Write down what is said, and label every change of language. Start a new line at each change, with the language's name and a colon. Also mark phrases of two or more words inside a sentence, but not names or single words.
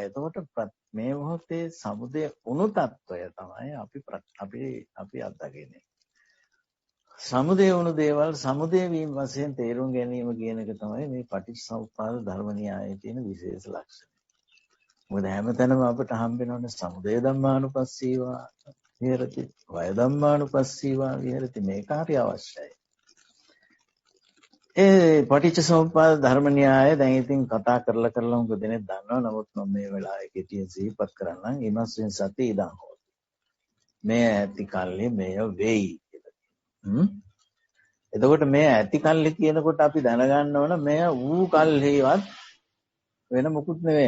Sinhala: එතකොට මේ මොහොතේ සමුදය උණු తত্ত্বය තමයි අපි අත්දකින්නේ. සමුදය වුණු දේවල් සමුදය වීම වශයෙන් තේරුම් ගැනීම කියන එක තමයි මේ පටිච්චසමුප්පාද ධර්ම න්‍යායයේ තියෙන විශේෂ ලක්ෂණය. මොකද හැමතැනම අපිට හම්බෙනවනේ
Pali: සමුදය ධම්මානුපස්සීවා විහෙරති, වය ධම්මානුපස්සීවා විහෙරති.
Sinhala: මේක හරි අවශ්‍යයි. ඒ පටිච්චසමුප්පාද ධර්ම න්‍යාය දැන් ඉතින් කතා කරලා මොකද දෙනෙක් දන්නවා. නමුත් මම මේ වෙලාවේ කෙටියෙන් සිහිපත් කරන්නම්.
Pali: ඊමස්යෙන් සති ඉදන් හොත්.
Sinhala: මේ ඇති කල්ලි මෙය වෙයි. එතකොට මේ ඇති කල්ලි කියනකොට අපි දැනගන්න ඕන මෙය ඌ කල්හිවත් වෙන මොකුත් නෙවෙයි.